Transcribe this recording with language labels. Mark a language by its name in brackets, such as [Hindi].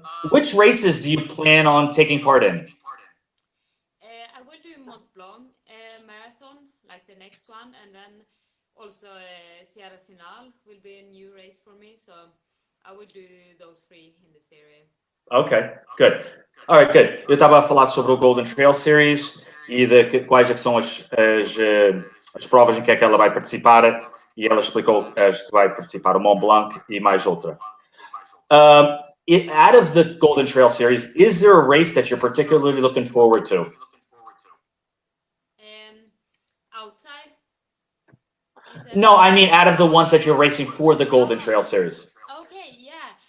[English] Which races do you plan on taking part in? I will do Mont Blanc marathon, like the next one, and then also Sierra Sinal will be a new race for me. So I will do those three in this area. Okay, good. All right, good. [Portuguese] Eu estava a falar sobre o Golden Trail Series e de quais é que são as provas em que é que ela vai participar e ela explicou as que vai participar, o Mont Blanc e mais outra. [English] Out of the Golden Trail Series, is there a race that you're particularly looking forward to? Outside? No, I mean out of the ones that you're racing for the Golden Trail Series. Okay, yeah.